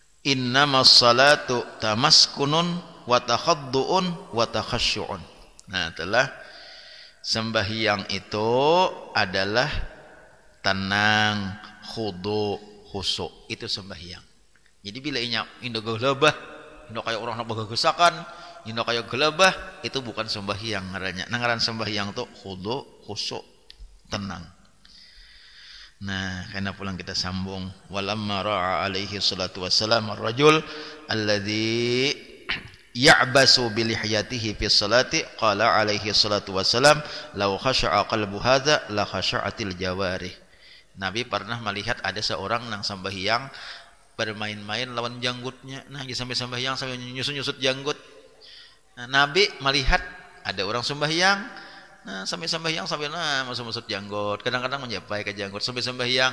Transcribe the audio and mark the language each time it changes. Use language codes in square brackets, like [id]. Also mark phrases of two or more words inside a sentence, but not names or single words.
[ar] إنما الصلاة تمسكن وتخضع وتخشع. [id] Nah, telah sembahyang itu adalah tenang, khudu, khusyuk. Itu sembahyang. [bjn] Jadi bila indo gelebah, indo kayak orang nak gesakan, indo kayak gelebah, itu bukan sembahyang ngarannya. Ngaran sembahyang itu khudu, khusyuk, tenang. Nah, karena pulang kita sambung. [ar] ولما رأى عليه الصلاة والسلام الرجل الذي يعبث بلحيته في الصلاة قال عليه الصلاة والسلام لو خشع قلب هذا لخشعت الجوارح. [bjn] Nabi pernah melihat ada seorang nang sembahyang bermain-main lawan janggutnya. [id] Nah, sampai sembahyang sampai nyusut-nyusut janggut. Nah, Nabi melihat ada orang sembahyang. Nah, sampai sembahyang sampai masuk-masuk janggut. Kadang-kadang menyapai ke janggut sampai sembahyang.